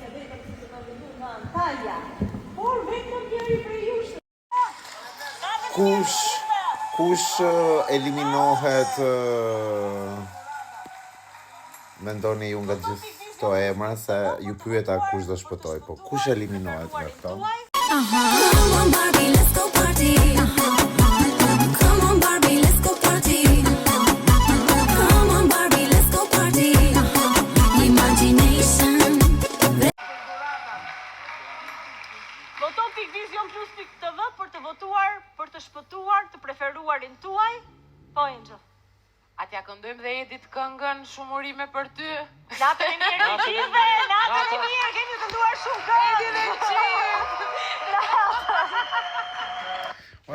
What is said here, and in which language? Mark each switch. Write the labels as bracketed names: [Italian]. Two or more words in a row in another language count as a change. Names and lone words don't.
[Albanian] vetëm si të në vendu në Antalya, por vetëm njëri prej jush. Kush eliminohet, mendoni ju nga gjithë këto emra, se ju pyeta kush do shpëtoj, po kush eliminohet nga këto? [English] Come on Barbie, let's go party. Come on Barbie, let's go party. Come on Barbie, let's go party. Imagination. [Albanian] Voto Vision Plus TV për të votuar, për të shpëtuar, të preferuarin tuaj. Po, Angel. Atja këndojmë dhe Edit këngën Shumurime për ty. Natën e mirë të gjithëve, natën e mirë, kemi kënduar shumë këngë. Edit e qitë.